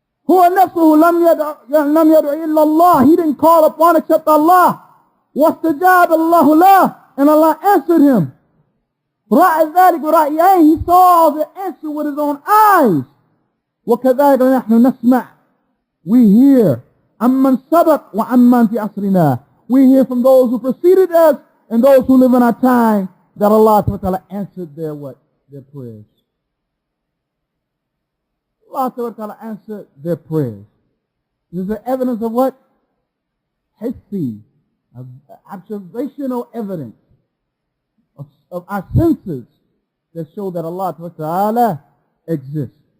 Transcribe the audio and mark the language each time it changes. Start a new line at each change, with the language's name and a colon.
Arabic: هو نفسه لم يدع إلا الله.
English: He didn't call upon except Allah.
Arabic: واستجاب الله له,
English: and Allah answered him.
Arabic: رأى ذلك برأيه.
English: He saw the answer with his own eyes.
Arabic: وكذلك نحن نسمع.
English: We hear
Arabic: عمن سبق وعمن في عصرنا.
English: We hear from those who preceded us and those who live in our time that Allah Ta'ala answered their what? Their prayers. Allah Ta'ala answered their prayers. This is the evidence of what? Hissi, observational evidence of our senses that show that Allah Ta'ala exists.